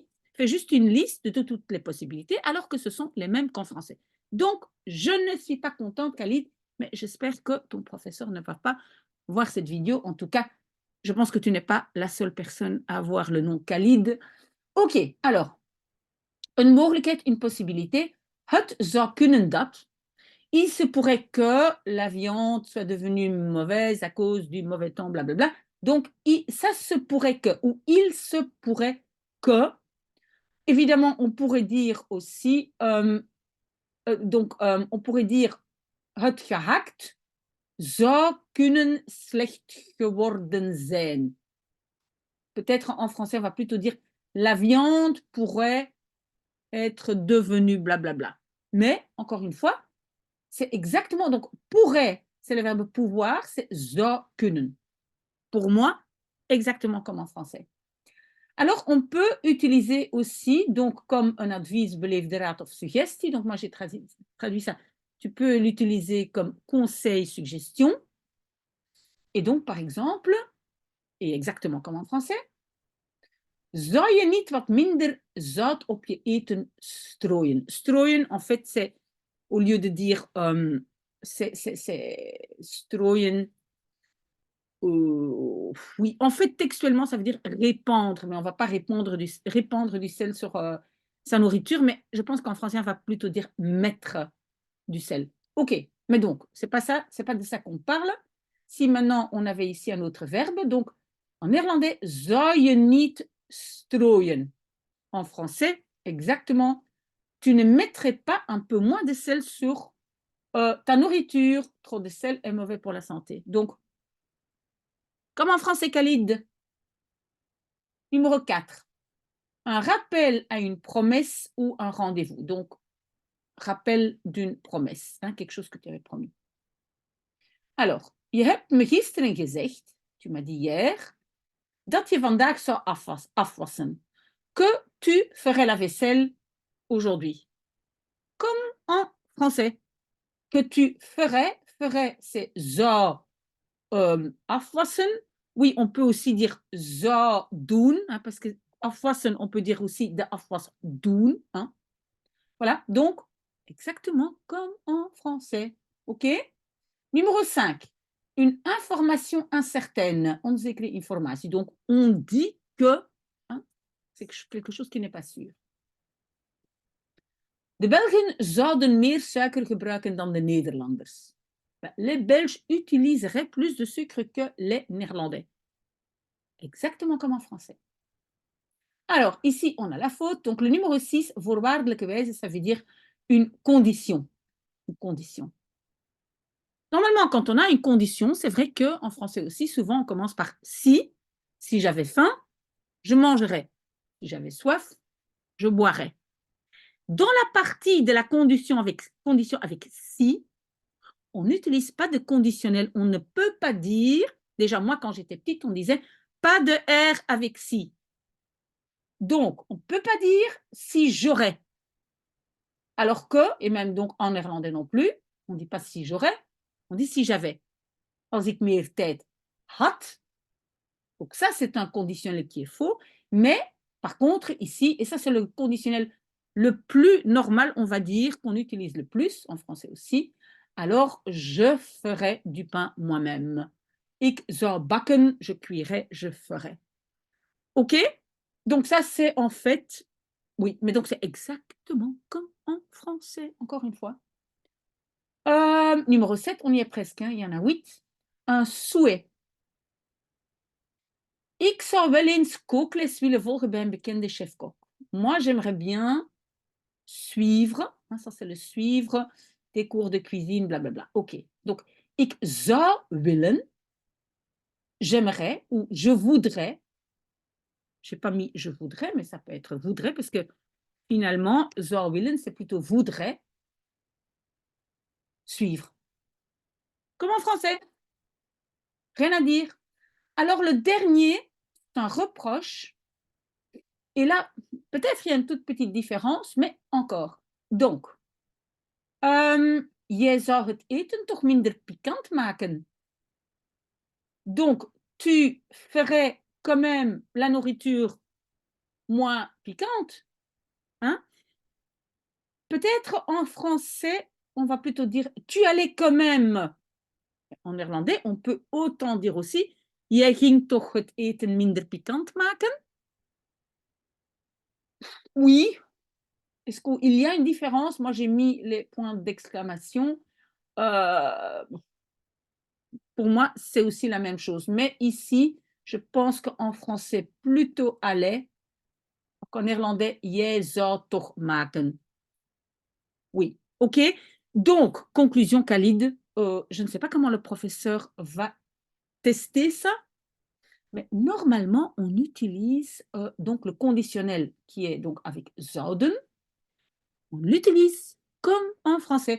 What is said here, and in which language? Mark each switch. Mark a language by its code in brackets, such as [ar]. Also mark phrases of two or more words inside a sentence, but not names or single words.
[fr] Il fait juste une liste de toutes les possibilités, alors que ce sont les mêmes qu'en français. Donc, je ne suis pas contente, Khalid, mais j'espère que ton professeur ne va pas voir cette vidéo. En tout cas, je pense que tu n'es pas la seule personne à avoir le nom Khalid. Ok, alors, une mogelijkheid, une possibilité. [nl] Het zou kunnen dat. [fr] Il se pourrait que la viande soit devenue mauvaise à cause du mauvais temps, blablabla. Donc, ça se pourrait que, ou il se pourrait que. Évidemment, on pourrait dire aussi, on pourrait dire [nl] het gehakt zou kunnen slecht geworden zijn. [fr] Peut-être en français, on va plutôt dire la viande pourrait être devenue blablabla. Mais, encore une fois, c'est exactement, donc pourrait, c'est le verbe pouvoir, c'est [nl] zou kunnen. [fr] Pour moi, exactement comme en français. Alors, on peut utiliser aussi, donc, comme un [nl] advies, beleefde raad of suggestie. [fr] Donc, moi, j'ai traduit ça. Tu peux l'utiliser comme conseil, suggestion. Et donc, par exemple, et exactement comme en français, [nl] zou je niet wat minder zout op je eten strooien? [fr] Strooien, en fait, c'est, au lieu de dire, c'est strooien. Oui, en fait, textuellement, ça veut dire répandre, mais on ne va pas répandre du sel sur sa nourriture, mais je pense qu'en français, on va plutôt dire mettre du sel. OK, mais donc, c'est pas ça, c'est pas de ça qu'on parle. Si maintenant, on avait ici un autre verbe, donc, en néerlandais, [nl] zou je niet strooien. [fr] En français, exactement, tu ne mettrais pas un peu moins de sel sur ta nourriture. Trop de sel est mauvais pour la santé. Donc, comme en français, Khalid. Numéro 4. Un rappel à une promesse ou un rendez-vous. Donc, rappel d'une promesse, hein, quelque chose que tu avais promis. Alors, [nl] je hebt me gisteren gezegd, [fr] tu m'as dit hier, [nl] dat je vandaag zou afwassen. [fr] Que tu ferais la vaisselle aujourd'hui. Comme en français. Que tu ferais, c'est [nl] zou afwassen. [fr] Oui, on peut aussi dire [nl] zou doen, [fr] hein, parce que afwassen, on peut dire aussi [nl] de afwas doen. [fr] Hein. Voilà, donc exactement comme en français. OK? Numéro 5. Une information incertaine. [nl] Onzekere informatie. [fr] Donc, on dit que hein, c'est quelque chose qui n'est pas sûr. [nl] De Belgen zouden meer suiker gebruiken dan de Nederlanders. [fr] Les Belges utiliseraient plus de sucre que les Néerlandais. Exactement comme en français. Alors, ici, on a la faute. Donc, le numéro 6, [nl] voorwaardelijke wijze, [fr] ça veut dire une condition. Une condition. Normalement, quand on a une condition, c'est vrai qu'en français aussi, souvent, on commence par si j'avais faim, je mangerais. Si j'avais soif, je boirais. Dans la partie de la condition avec si, on n'utilise pas de conditionnel. On ne peut pas dire, déjà moi quand j'étais petite, on disait pas de R avec si. Donc, on ne peut pas dire si j'aurais. Alors que, et même donc en néerlandais non plus, on ne dit pas si j'aurais, on dit si j'avais. [nl] Als ik meer tijd had. [fr] Donc ça, c'est un conditionnel qui est faux. Mais par contre, ici, et ça c'est le conditionnel le plus normal, on va dire, qu'on utilise le plus, en français aussi, alors je ferai du pain moi-même. [nl] Ik zou bakken, [fr] je cuirai, je ferai. OK? Donc ça, c'est en fait, oui, mais donc c'est exactement comme en français, encore une fois. Numéro 7, on y est presque, hein, il y en a 8. Un souhait. [nl] Ik zou wel eens kookles willen volgen bij een bekende chef-kok. [fr] Moi, j'aimerais bien suivre, hein, ça c'est le suivre, des cours de cuisine, blablabla. OK. Donc, [nl] ik zou willen, [fr] j'aimerais ou je voudrais. Je n'ai pas mis je voudrais, mais ça peut être voudrais, parce que finalement, [nl] zou willen, [fr] c'est plutôt voudrais suivre. Comme en français. Rien à dire. Alors, le dernier, c'est un reproche. Et là, peut-être il y a une toute petite différence, mais encore. Donc, [nl] jij zou het eten toch minder pikant maken. [fr] Donc, tu ferais quand même la nourriture moins piquante. Hein? Peut-être en français, on va plutôt dire tu allais quand même. En néerlandais, on peut autant dire aussi [nl] jij ging toch het eten minder pikant maken. [fr] Oui. Est-ce qu'il y a une différence? Moi, j'ai mis les points d'exclamation. Pour moi, c'est aussi la même chose. Mais ici, je pense qu'en français, plutôt allait. En néerlandais, [nl] jij zou toch maken. [fr] Oui, OK. Donc, conclusion, Khalid, je ne sais pas comment le professeur va tester ça, mais normalement, on utilise donc le conditionnel qui est donc avec zouden. On l'utilise comme en français.